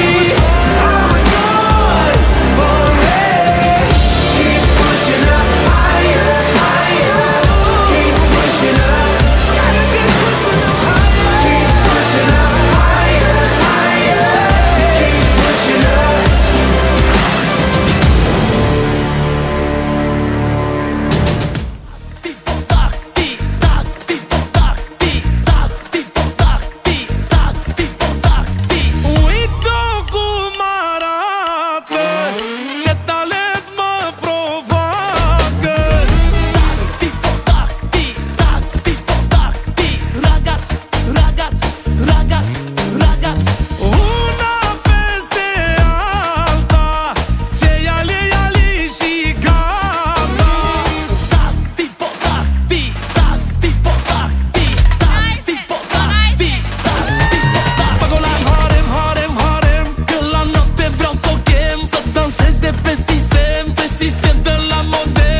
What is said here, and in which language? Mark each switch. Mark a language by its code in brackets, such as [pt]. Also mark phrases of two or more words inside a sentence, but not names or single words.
[en] I was born, born ready. Keep pushing up higher, higher. Keep pushing up. Gotta keep pushing up higher. Keep pushing up higher, higher. Keep pushing up. Tic-toc, tic-tac, tic-toc, tic-tac, tic-toc, tic-tac, tic-toc, tic. [ro] Uită cum arată, ce talent mă provoacă. Tic-toc, tic-tac, tic-toc, tic. [it] Ragazzi, ragazzi, ragazzi, ragazzi. [ro] Una peste alta, ce ali și gata. Tac, tic-toc, tic-tac, tic-toc, tic-tac, tic-toc, tic-tac, tic-toc. Bag-o la harem, harem, harem, că la noapte vreau să o chem, să danseze pe sistem, pe sistem de la modem.